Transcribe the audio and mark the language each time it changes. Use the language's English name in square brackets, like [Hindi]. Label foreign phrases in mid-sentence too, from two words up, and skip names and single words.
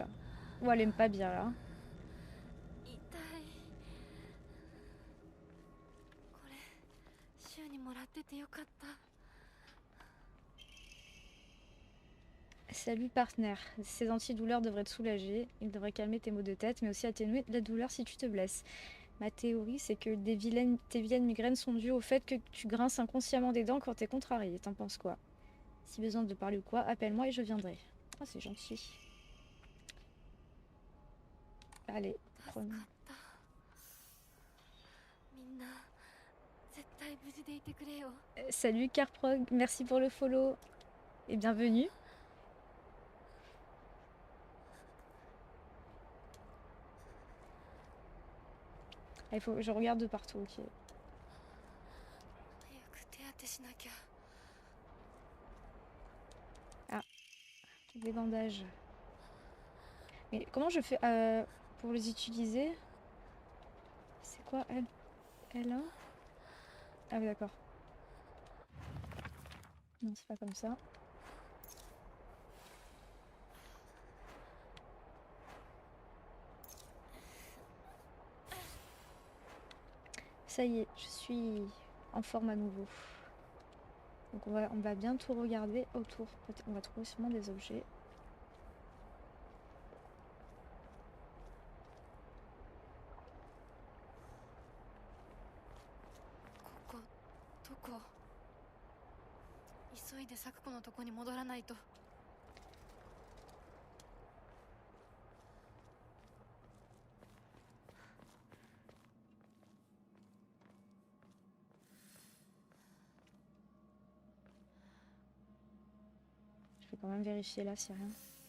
[French] Oh, elle aime pas bien là. [Japanese] 痛いこれ週にもらっててよかった [French] Salut partenaire. Ces antidouleurs devraient te soulager. Ils devraient calmer tes maux de tête, mais aussi atténuer la douleur si tu te blesses. Ma théorie, c'est que tes vilaines migraines sont dues au fait que tu grinces inconsciemment des dents quand t'es contrarié. T'en penses quoi? Si besoin de parler ou quoi, appelle-moi et je viendrai. Oh, c'est gentil. Allez, prenons. [Japanese] みんな絶対無事でいてくれよ [French] Salut Carprog, merci pour le follow. Et bienvenue. Ah, il faut que je regarde de partout, ok. [Japanese] 早く手当てしなきゃ [French] Des bandages. Mais comment je fais pour les utiliser? C'est quoi elle? L1? Ah oui d'accord. Non c'est pas comme ça. Ça y est, je suis en forme à nouveau. Donc on va bien tout regarder autour. On va trouver sûrement des objets. [Japanese] ここ、どこ? 急いで咲子のとこに戻らないと [French] Je vais quand même vérifier là s'il n'y a rien.